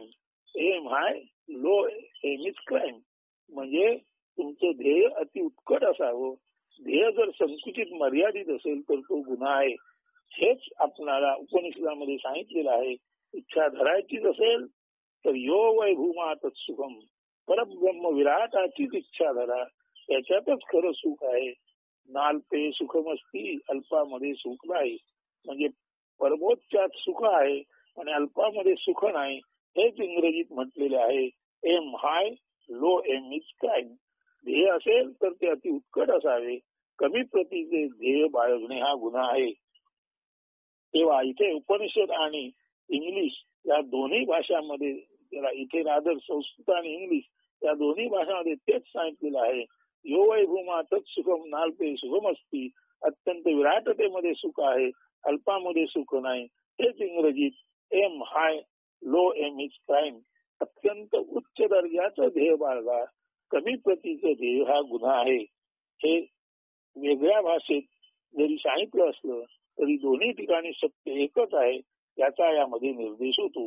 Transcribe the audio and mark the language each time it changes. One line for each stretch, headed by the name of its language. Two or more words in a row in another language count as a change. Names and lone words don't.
English: aim high low aim is crime
Marathi: म्हणजे तुमचं ध्येय अति उत्कट असावं. ध्येय जर संकुचित मर्यादित असेल तर तो गुन्हा आहे. हेच आपणाला उपनिषदामध्ये सांगितलेलं आहे. इच्छा धरायचीच असेल तर
Sanskrit: यो वै भूमा तत्सुखम
Marathi: परब्रह्म विराटाचीच इच्छा धरा. त्याच्यातच खरं सुख आहे.
Sanskrit: नाल्पे सुखमस्ती
Marathi: अल्पामध्ये सुख नाही म्हणजे परमोच्चात सुख आहे आणि अल्पामध्ये सुख नाही हेच इंग्रजीत म्हटलेले आहे.
English: aim high low aim is crime.
Marathi: ध्येय असेल तर ते अति उत्कट असावे. कमी प्रतीचे ध्येय बाळगणे हा गुन्हा आहे. तेव्हा इथे उपनिषद आणि इंग्लिश या दोन्ही भाषांमध्ये त्याला इथे रादर संस्कृत आणि इंग्लिश या दोन्ही भाषांमध्ये तेच सांगितलेलं आहे.
Sanskrit: यो वै भूमा तत्सुखम नाल्पे सुखम असती.
Marathi: अत्यंत विराटतेमध्ये सुख आहे अल्पामध्ये सुख नाही. हेच इंग्रजीत
English: aim high low aim is crime
Marathi: अत्यंत उच्च दर्जाचं ध्येय बाळगा. कमी प्रतीचं ध्येय हा गुन्हा आहे. हे वेगळ्या भाषेत जरी सांगितलं असलं तरी दोन्ही ठिकाणी सत्य एकच आहे याचा यामध्ये निर्देश होतो.